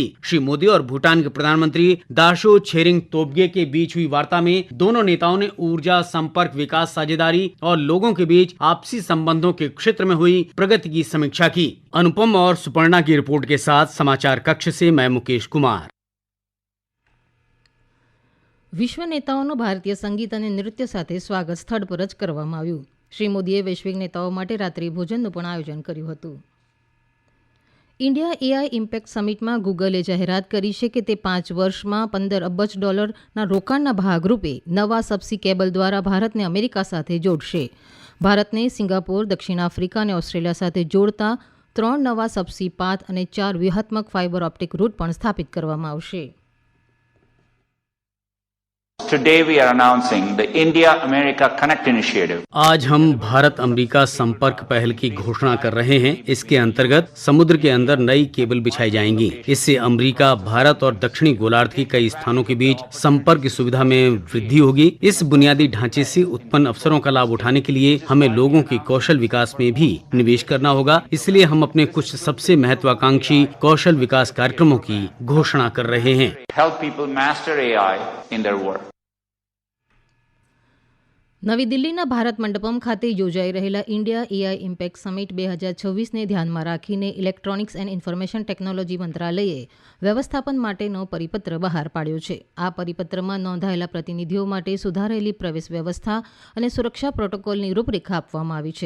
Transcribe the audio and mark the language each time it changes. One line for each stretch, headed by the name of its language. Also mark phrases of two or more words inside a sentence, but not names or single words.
Hindi: श्री मोदी और भूटान के प्रधानमंत्री दाशो छेरिंग तोब्गे के बीच हुई वार्ता में दोनों नेताओं ने ऊर्जा, संपर्क, विकास, साझेदारी और लोगों के बीच आपसी संबंधों के क्षेत्र में हुई प्रगति की समीक्षा की. अनुपम और सुपर्णा की रिपोर्ट के साथ समाचार कक्ष से मैं मुकेश कुमार.
Gujarati: વિશ્વ નેતાઓનું ભારતીય સંગીત અને નૃત્ય સાથે સ્વાગત સ્થળ પર જ કરવામાં આવ્યું. શ્રી મોદીએ વૈશ્વિક નેતાઓ માટે રાત્રિ ભોજનનું પણ આયોજન કર્યું હતું. ઇન્ડિયા એઆઈ ઇમ્પેક્ટ સમિટમાં ગૂગલે જાહેરાત કરી છે કે તે 5 વર્ષમાં $15 અબજ રોકાણના ભાગરૂપે નવા
English: subsea cable
Gujarati: દ્વારા ભારતને અમેરિકા સાથે જોડશે. ભારતને સિંગાપોર, દક્ષિણ આફ્રિકા અને ઓસ્ટ્રેલિયા સાથે જોડતા 3 નવા
English: subsea path
Gujarati: અને 4 વ્યૂહાત્મક
English: fiber optic route
Gujarati: પણ સ્થાપિત કરવામાં આવશે.
English: Today we are announcing the India-America Connect Initiative.
Hindi: आज हम भारत अमेरिका संपर्क पहल की घोषणा कर रहे हैं. इसके अंतर्गत समुद्र के अंदर नई केबल बिछाई जाएंगी. इससे अमेरिका, भारत और दक्षिणी गोलार्ध के कई स्थानों के बीच संपर्क की सुविधा में वृद्धि होगी. इस बुनियादी ढांचे से उत्पन्न अवसरों का लाभ उठाने के लिए हमें लोगों के कौशल विकास में भी निवेश करना होगा. इसलिए हम अपने कुछ सबसे महत्वाकांक्षी कौशल विकास कार्यक्रमों की घोषणा कर रहे हैं.
English: Help people master AI in their work.
Gujarati: નવી દિલ્હીના ભારત મંડપમ ખાતે યોજાઈ રહેલા ઇન્ડિયા એઆઈ ઇમ્પેક્ટ સમિટ 2026ને ધ્યાનમાં રાખીને ઇલેક્ટ્રોનિક્સ એન્ડ ઇન્ફોર્મેશન ટેકનોલોજી મંત્રાલયે વ્યવસ્થાપન માટેનો પરિપત્ર બહાર પાડ્યો છે. આ પરિપત્રમાં નોંધાયેલા પ્રતિનિધિઓ માટે સુધારેલી પ્રવેશ વ્યવસ્થા અને સુરક્ષા પ્રોટોકોલની રૂપરેખા આપવામાં આવી છે.